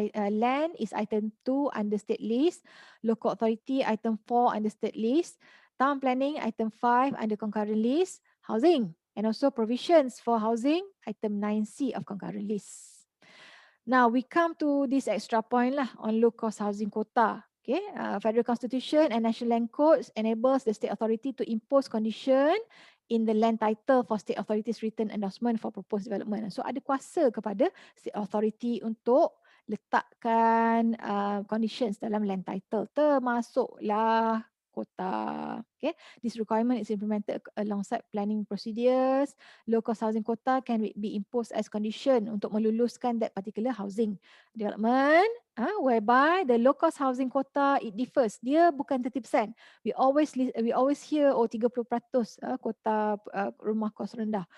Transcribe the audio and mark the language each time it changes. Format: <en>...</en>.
<en>Land is item 2 under state list, local authority item 4 under state list, town planning item 5 under concurrent list, housing and also provisions for housing item 9C of concurrent list. Now we come to this extra point lah on low cost housing quota. Okay, Federal Constitution and National Land Codes enables the state authority to impose condition in the land title for state authorities written endorsement for proposed development.</en> <ms>So ada kuasa kepada state authority untuk letakkan conditions dalam land title, termasuklah quota.</ms> <en>Okay, this requirement is implemented alongside planning procedures. Low cost housing quota can be imposed as condition</en> <ms>untuk meluluskan</ms> <en>that particular housing development, whereby the low cost housing quota it differs.</en> <ms>Dia bukan 30%.</ms> <en>We always hear 30%</en> <ms>quota rumah kos rendah.</ms>